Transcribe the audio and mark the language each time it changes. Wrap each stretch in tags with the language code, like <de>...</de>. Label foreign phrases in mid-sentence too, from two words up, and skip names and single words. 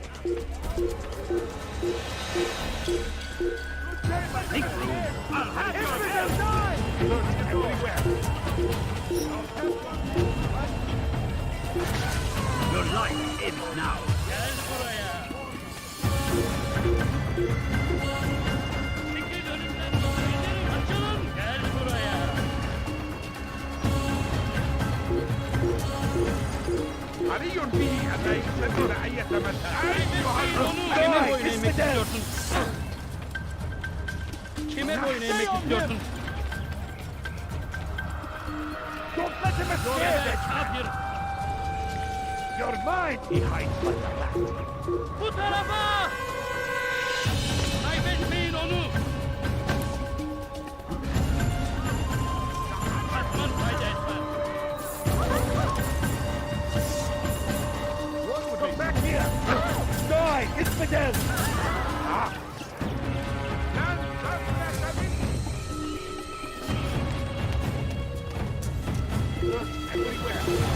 <en>Make room. I'll have your time! Everywhere! Your life ends now.</en> <tr>Gel buraya. Çekil önümden. Açılın. Gel buraya. علي به أن لا يسبب أي متاع Kime boyun eğmek istiyorsun? Kime boyun eğmek istiyorsun?</tr> <en>Don't let him escape!</en> <tr>Kafir.</tr> <en>You're mine! He hides like a rat.</en> <tr>Bu tarafa! Kaybetmeyin onu! Kaçman fayda etmez.</tr> <en>Come back here! Die! Infidel! Ah! Everywhere!</en>